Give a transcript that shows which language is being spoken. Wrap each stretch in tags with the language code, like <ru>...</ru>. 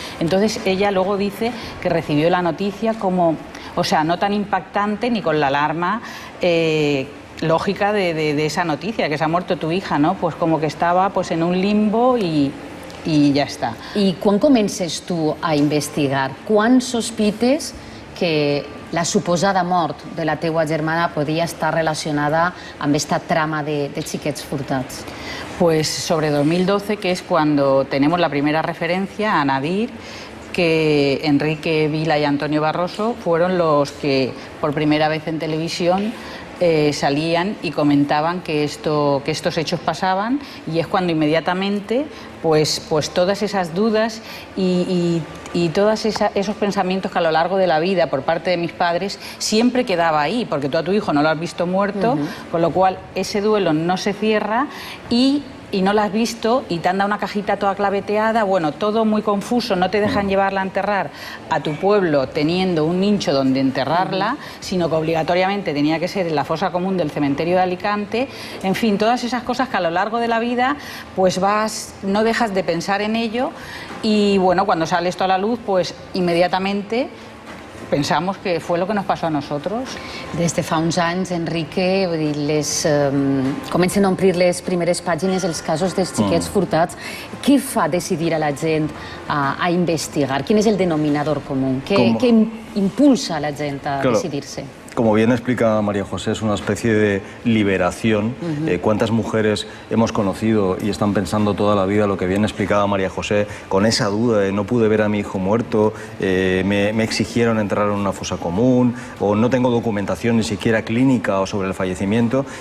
<es>Entonces ella luego dice que recibió la noticia como... O sea, no tan impactante ni con la alarma lógica de esa noticia, que se ha muerto tu hija, ¿no? Pues como que estaba pues, en un limbo y ya està.</es> <ca>I quan comences tu a investigar? Quan sospites que la suposada mort de la teua germana podia estar relacionada amb esta trama de xiquets furtats?</ca> <es>Pues sobre 2012, que es cuando tenemos la primera referencia a Nadir, que Enrique Vila y Antonio Barroso fueron los que por primera vez en televisión salían y comentaban que estos hechos pasaban, y es cuando inmediatamente pues todas esas dudas y todos esos pensamientos que a lo largo de la vida por parte de mis padres siempre quedaba ahí, porque tú a tu hijo no lo has visto muerto, con lo cual ese duelo no se cierra y no la has visto y te han dado una cajita toda claveteada, bueno, todo muy confuso, no te dejan llevarla a enterrar a tu pueblo teniendo un nicho donde enterrarla, sino que obligatoriamente tenía que ser en la fosa común del cementerio de Alicante. En fin, todas esas cosas que a lo largo de la vida pues no dejas de pensar en ello, y bueno, cuando sale esto a la luz, pues inmediatamente pensamos que fue lo que nos pasó a nosotros.</es> <ca>Des de fa uns anys, Enrique, vull dir, comencen a omplir les primeres pàgines els casos dels xiquets furtats. Què fa decidir a la gent a investigar? Quin és el denominador comú? Què impulsa a la gent a decidir-se?</ca> <es>Como bien explica María José, es una especie de liberación. ¿Cuántas mujeres hemos conocido y están pensando toda la vida lo que bien explicaba María José, con esa duda de no pude ver a mi hijo muerto, me exigieron entrar en una fosa común, o no tengo documentación ni siquiera clínica o sobre el fallecimiento?</es>